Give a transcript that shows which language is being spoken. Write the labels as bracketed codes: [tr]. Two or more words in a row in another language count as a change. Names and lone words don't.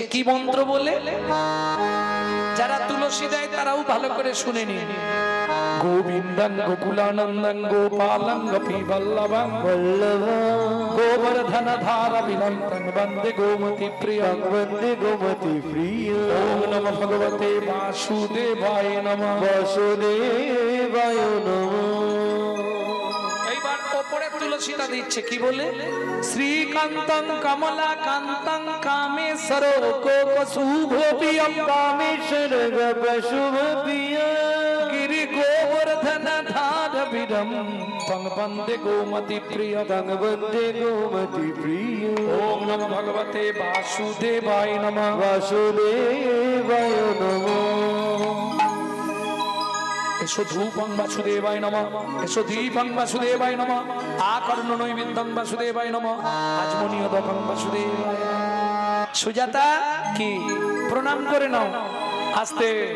[bn] কি মন্ত্র বলে? যারা তুলসী দেয় তারাও ভালো করে শুনে নিন। [sa] গোবিন্দং গোকুলানন্দং গোপালং গোপীবল্লভং গোবর্ধন ধারা বিনন্দং বন্দে গোমতি প্রিয়ং বন্দে গোমতি প্রিয়ং। ওম নমঃ ভগবতে বাসুদেবায় নমঃ, বাসুদেবায় নমঃ। [bn] এইবার ওপরে তুলসীটা দিচ্ছে কি বলে? [sa] শ্রীকান্তং কমলা কান্তং কামেশ্বর কোপশুভপ্রিয়ম कामेश्वर शुभ प्रिय গিরি গোবর্ধন ধার বিরম তং বন্দে গোমতি প্রিয় तंग बंदे गोमति प्रिय ওম নমঃ ভগবতে বাসুদেবায় নমঃ। वासुदेवाय नमो এসো ধূপং বাসুদেবায় নমঃ, এসো দীপং বাসুদেবায় নমঃ, আকর্ণ নৈবেদ্যং বাসুদেবায় নমঃ, আজমনীয়দকং বাসুদেবায়। [bn] সুজাতা কি প্রণাম করে নাও আস্তে।